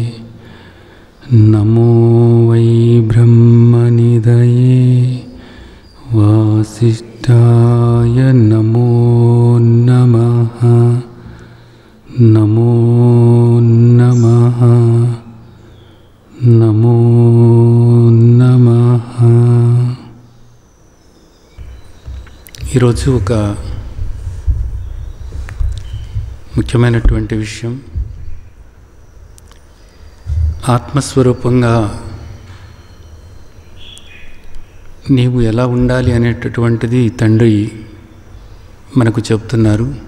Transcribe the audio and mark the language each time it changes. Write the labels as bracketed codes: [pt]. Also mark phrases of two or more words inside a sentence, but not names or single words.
[sa] नमो वै ब्रह्मनिधये वासिष्ठाय नमो नमः नमो नमः नमो नमः। [te] ఈరోజు ఒక ముఖ్యమైనటువంటి విషయం, ఆత్మస్వరూపంగా నీవు ఎలా ఉండాలి అనేటటువంటిది తండ్రి మనకు చెప్తున్నారు.